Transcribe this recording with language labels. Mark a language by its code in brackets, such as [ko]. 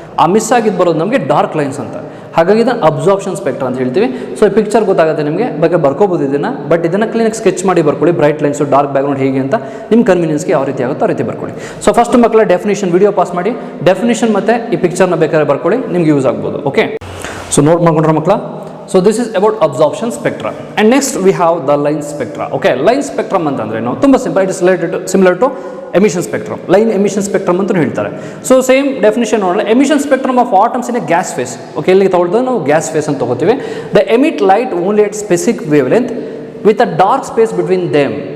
[kn] ಆ ಮಿಸ್ ಆಗಿದ್ದು ಬರೋದು ನಮಗೆ ಡಾರ್ಕ್ ಲೈನ್ಸ್ ಅಂತ. ಹಾಗಾಗಿ ಇದನ್ನು ಅಬ್ಸಾರ್ಪ್ಷನ್ ಸ್ಪೆಕ್ಟ್ರಾ ಅಂತ ಹೇಳ್ತೀವಿ. ಸೊ ಈ ಪಿಕ್ಚರ್ ಗೊತ್ತಾಗುತ್ತೆ ನಿಮಗೆ, ಬಗ್ಗೆ ಬರ್ಕೋಬೋದು ಇದನ್ನು. ಬಟ್ ಇದನ್ನು ಕ್ಲೀನಾಗಿ ಸ್ಕೆಚ್ ಮಾಡಿ ಬರ್ಕೊಳ್ಳಿ, ಬ್ರೈಟ್ ಲೈನ್ಸು ಡಾರ್ಕ್ ಬ್ಯಾಕ್ಗ್ರೌಂಡ್ ಹೇಗೆ ಅಂತ ನಿಮ್ಮ ಕನ್ವೀನಿಯನ್ಸ್ಗೆ ಯಾವ ರೀತಿ ಆಗುತ್ತೋ ಆ ರೀತಿ ಬರ್ಕೊಳ್ಳಿ. ಸೊ ಫಸ್ಟ್ ಮಕ್ಕಳ ಡೆಫಿನೇಷನ್ ವಿಡಿಯೋ ಪಾಸ್ ಮಾಡಿ, ಡೆಫಿನೇಷನ್ ಮತ್ತು ಈ ಪಿಕ್ಚರ್ನ ಬೇಕಾದ್ರೆ ಬರ್ಕೊಳ್ಳಿ, ನಿಮ್ಗೆ ಯೂಸ್ ಆಗ್ಬೋದು. ಓಕೆ, ಸೊ ನೋಟ್ ಮಾಡ್ಕೊಂಡ್ರೆ ಮಕ್ಕಳ. [en] So this is about absorption spectra. And next we have the line spectra. Okay, line spectrum [kn] ಅಂತಂದ್ರೆ ನಾವು ತುಂಬ simple, [en] It is similar to emission spectrum. Line emission spectrum [kn] ಅಂತ ಹೇಳ್ತಾರೆ. [en] so same definition [kn] ನೋಡೋಣ. [en] Emission spectrum of atoms in a gas phase. Okay, [kn] ಇಲ್ಲಿಗೆ ತಗೊಳ್ತದೆ ನಾವು gas face ಅಂತ ತಗೋತೀವಿ. [en] They emit light only at specific wavelength with a dark space between them.